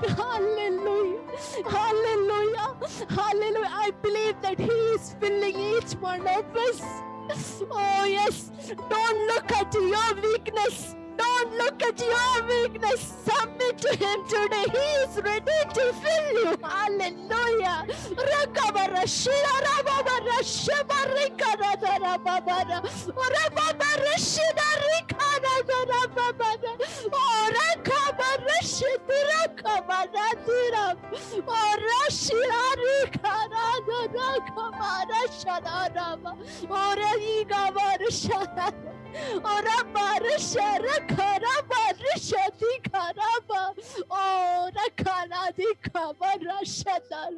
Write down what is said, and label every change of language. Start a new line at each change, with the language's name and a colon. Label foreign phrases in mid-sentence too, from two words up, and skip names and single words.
English: Hallelujah. Hallelujah. Hallelujah. I believe that He is filling each one of us. Oh, yes. Don't look at your weakness. Don't look at your weakness. Submit to Him today. He is ready to fill you. Hallelujah. Rakabara Shira Rababara Shabarikara Rababara. Rababara Shida Rikara Rababara. Oh, Rakabara Shidira Kabara Dira. Oh, Shirari Karada Kamara Shadarama Ora Igavara Shara Ora Barashara Karabara Shati Karaba Ora Kanadi Kabara Shadar.